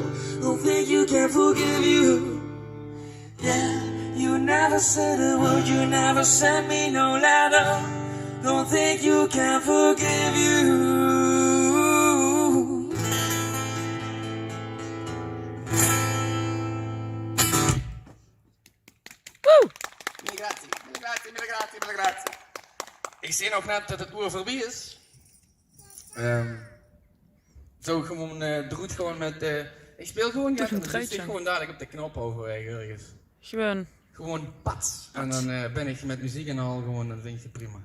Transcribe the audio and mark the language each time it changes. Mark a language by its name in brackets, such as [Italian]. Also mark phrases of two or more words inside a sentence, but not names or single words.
[English] Don't think you can forgive you. Yeah, you never said a word, you never sent me no letter. Don't think you can forgive you. [Italian] Mille grazie. [Dutch] Ik zie nog net dat het oer voorbij is. Zo gewoon, doet gewoon met, ik speel gewoon Toch een dus truitje. ik gewoon dadelijk op de knop over ergens. Gewoon Pats. En dan ben ik met muziek en al gewoon, dan vind je prima.